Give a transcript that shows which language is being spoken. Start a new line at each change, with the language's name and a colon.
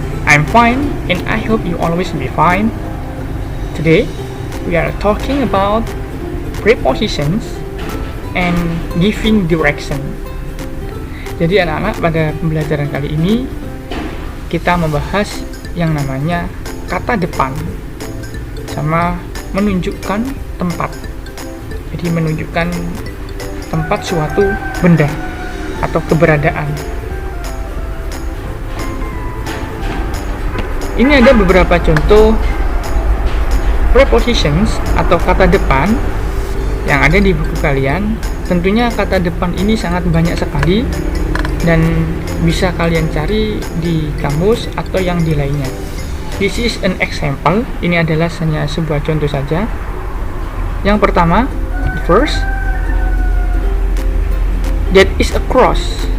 English: I'm fine and I hope you always be fine. Today we are talking about prepositions and giving direction.
Indonesian: Jadi anak-anak, pada pembelajaran kali ini kita membahas yang namanya kata depan sama menunjukkan tempat. Jadi menunjukkan tempat suatu benda atau keberadaan. Ini ada beberapa contoh prepositions atau kata depan yang ada di buku kalian. Tentunya kata depan ini sangat banyak sekali dan bisa kalian cari di kamus atau yang di lainnya.
English: This is an example.
Indonesian: Ini adalah hanya sebuah contoh saja. Yang pertama,
English: first, that is a cross.